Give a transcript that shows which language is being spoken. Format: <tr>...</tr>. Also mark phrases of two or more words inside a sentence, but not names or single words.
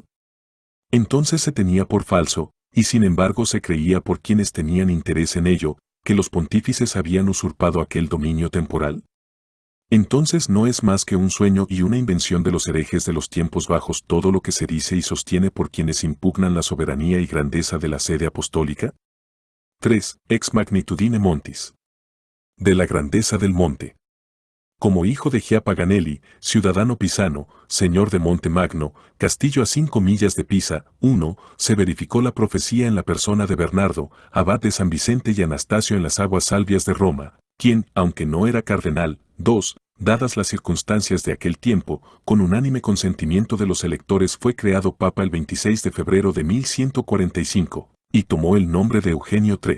<es>Entonces se tenía por falso, y sin embargo se creía por quienes tenían interés en ello, que los pontífices habían usurpado aquel dominio temporal? Entonces no es más que un sueño y una invención de los herejes de los tiempos bajos todo lo que se dice y sostiene por quienes impugnan la soberanía y grandeza de la sede apostólica. 3.</es> <la>Ex magnitudine montis.</la> <es>De la grandeza del monte. Como hijo de Gia Paganelli, ciudadano pisano, señor de Monte Magno, castillo a 5 millas de Pisa, 1, se verificó la profecía en la persona de Bernardo, abad de San Vicente y Anastasio en las aguas salvias de Roma, quien, aunque no era cardenal, 2, dadas las circunstancias de aquel tiempo, con unánime consentimiento de los electores fue creado papa el 26 de febrero de 1145, y tomó el nombre de Eugenio III.</es>